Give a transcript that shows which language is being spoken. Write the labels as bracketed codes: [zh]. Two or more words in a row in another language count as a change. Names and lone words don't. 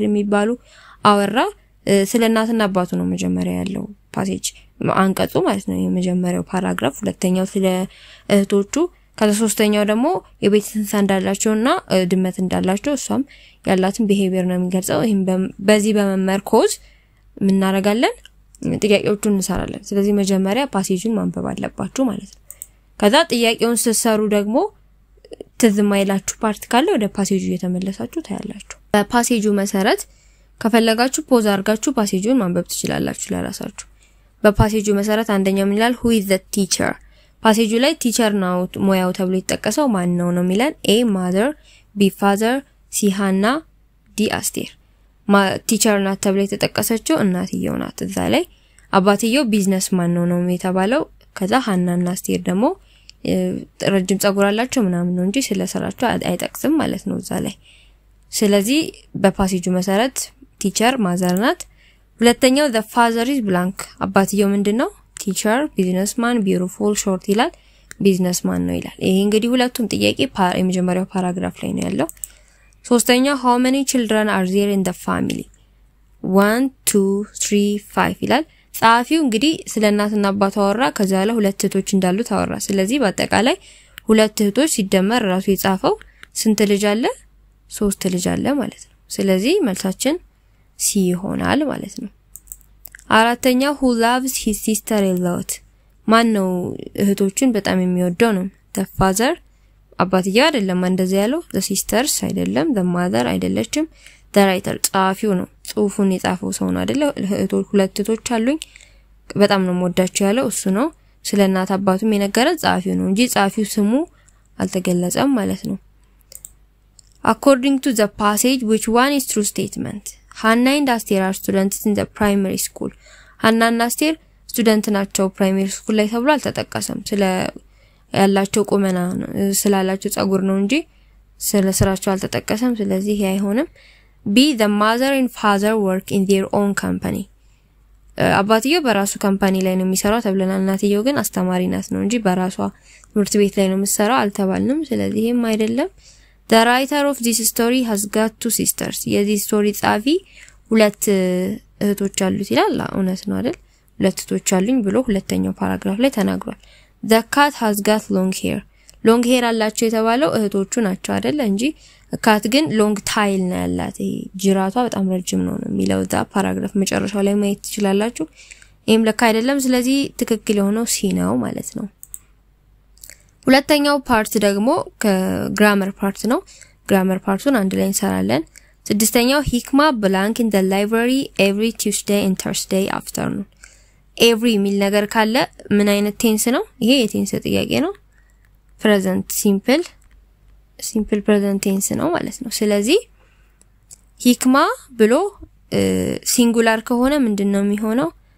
[am] የሚባሉ አወራ ስለናትና አባቱ ነው መጀመሪያ ያለው ፓሴጅ አንቀጹ ማለት ነው የመጀመሪያው ፓራግራፍ ሁለተኛው ስለ እህቶቹ ከዛ ሶስተኛው ደግሞ የቤት እንስሳ እንዳላቸውና ድመት እንዳላቸው እሷም ያላትን ቢሄቪየር ነው የሚገልጸው ይሄን በዚህ በመመርኮዝ ምን እናረጋለን ጥያቄዎቹን እንሰራለን ስለዚህ መጀመሪያ ፓሴጁን ማንበብ አለባችሁ ማለት ነው ከዛ ጥያቄውን ሲሰሩ ደግሞ ተዝማይላችሁ ፓርት ካለ ወደ ፓሴጁ እየተመለሳችሁ ታያላችሁ በፓሴጁ መሰረት ከፈለጋችሁ ፖዝ አድርጋችሁ ፓሴጁን ማንበብ ትችላላችሁ ለራሳችሁ በፓሴጁ መሰረት አንደኛው ምን ይላል [en] who is the teacher [am] ፓሴጁ ላይ ቲቸር ነው ሞያው ተብሎ ይተጠቀሰው ማን ነው የሚለን [en] a mother b father c hannah d aster [am] ቲቸር ናት ተብሎ የተጠቀሰችው እናትየው ናት እዛ ላይ አባትየው ቢዝነስማን ነው የተባለው ከዛ ሀናና አስቴር ደግሞ ረጅም ጸጉር አላቸው ምናምን ነው እንጂ ስለሰራቸው አይጠቅስም ማለት ነው እዛ ላይ ስለዚህ በፓሴጁ መሰረት [en] teacher mother [am] ናት ሁለተኛው [en] the father is blank [am] አባትየው ምንድነው [en] teacher businessman beautiful short [am] ይላል ቢዝነስማን ነው ይላል ይሄ እንግዲህ ሁለቱም ጥያቄ የመጀመሪያው ፓራግራፍ ላይ ነው ያለው ሶስተኛው [en] how many children are there in the family [am] 1 2 3 5 ይላል ጻፊው እንግዲህ ስለናትና አባቱ አወራ ከዛ ላይ ሁለት እህቶች እንዳሉ ታወራ ስለዚህ በአጠቃላይ ሁለት እህቶች ሲደመር ራሱ የጻፈው ስንት ልጅ አለ 3 ልጅ አለ ማለት ነው ስለዚህ መልሳችን ሲ ይሆናል ማለት ነው አራተኛው [en] who loves his sister a lot [am] ማን ነው እህቶቹን በጣም የሚወደው ነው [en] the father [am] አባትየው አይደለም እንደዚህ ያለው [en] the sisters [am] አይደለም [en] the mother [am] አይደለችም [en] the writer [am] ጻፊው ነው ጽሁፉን የጻፈው ሰው ነው አይደለ እህቶች ሁለት እህቶች አሉኝ በጣም ነው የምወዳቸው ያለው እሱ ነው ስለናት አባቱም የነገረን ጻፊው ነው እንጂ ጻፊው ስሙ አልተገለጸም ማለት ነው [en] According to the passage, which one is true statement? Hannah and Aster are students in the primary school. Hannah and Aster students [am] ናቸው [en] primary school [am] ላይ ተብሎ አልተጠቀሰም ስለ ያላቸው ቁመና ስላላቸው ጸጉር ነው እንጂ ስለ ስራቸው አልተጠቀሰም ስለዚህ ይሄ አይሆንም [en] B the mother and father work in their own company [am] አባትየው በራሱ ካምፓኒ ላይ ነው የሚሰራው ተብለናል እናትየው ግን አስተማሪ ናት ነው እንጂ በራሷ ትምህርት ቤት ላይ ነው የምትሰራው አልተባልንም ስለዚህ ይሄም አይደለም [en] The writer of this story has got two sisters. [am] የዚህ ስቶሪ ጻፊ ሁለት እህቶች አሉት ይላል እውነት ነው አይደል ሁለት እህቶች አሉኝ ብሎ ሁለተኛው ፓራግራፍ ላይ ተናግሯል [en] The cat has got long hair. long hair [am] አላቸው የተባለው እህቶቹ ናቸው አይደል እንጂ cat ግን [en] long tail [am] ነው ያላት ይሄ ጅራቷ በጣም ረጅም ነው የሚለው ዛ ፓራግራፍ መጨረሻው ላይ ማየት ትችላላችሁ ይሄም ለካ አይደለም ስለዚህ ትክክል የሆነው ሲ ነው ማለት ነው ሁለተኛው ፓርት ደግሞ ከግራመር ፓርት ነው ግራመር ፓርቱን አንድ ላይ እንሰራለን ስድስተኛው ሂክማ [en] blank in the library every Tuesday and Thursday afternoon [am] every የሚል ነገር ካለ ምን አይነት ቴንስ ነው ይሄ የቴንስ ጥያቄ ነው [en] present simple present tense [am] ነው ማለት ነው ስለዚህ ሂክማ ብሎ ሲንጉላር ከሆነ ምንድነው የሚሆነው